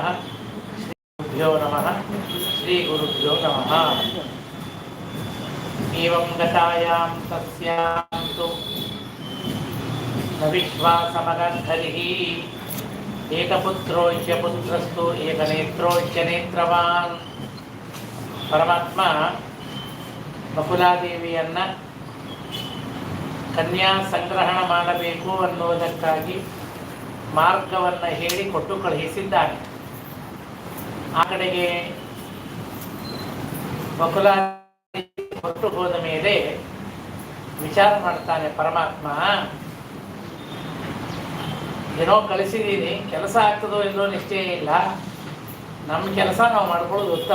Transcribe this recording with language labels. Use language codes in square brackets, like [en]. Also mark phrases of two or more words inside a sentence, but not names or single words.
[sa] श्रीगुरुभ्यो नमः। श्रीगुरुभ्यो नमः। एवं गतायां तस्यां तु न विश्वासमगद्धरिः एकपुत्रोच्य पुत्रस्तु एकनेत्रोच्य नेत्रवान्। [kn] ಪರಮಾತ್ಮ ಬಕುಲಾದೇವಿಯನ್ನು ಕನ್ಯಾ ಸಂಗ್ರಹಣ ಮಾಡಬೇಕು ಅನ್ನುವುದಕ್ಕಾಗಿ ಮಾರ್ಗವನ್ನು ಹೇಳಿ ಕೊಟ್ಟು ಕಳುಹಿಸಿದ್ದಾನೆ. ಆ ಕಡೆಗೆ ಬಕುಲಾದೇವಿ ಹೊರಟು ಹೋದ ಮೇಲೆ ವಿಚಾರ ಮಾಡ್ತಾನೆ ಪರಮಾತ್ಮ, ಏನೋ ಕಳಿಸಿದ್ದೀನಿ, ಕೆಲಸ ಆಗ್ತದೋ ಇಲ್ಲೋ ನಿಶ್ಚಯ ಇಲ್ಲ, ನಮ್ಮ ಕೆಲಸ ನಾವು ಮಾಡ್ಕೊಳ್ಳೋದು ಉತ್ತಮ.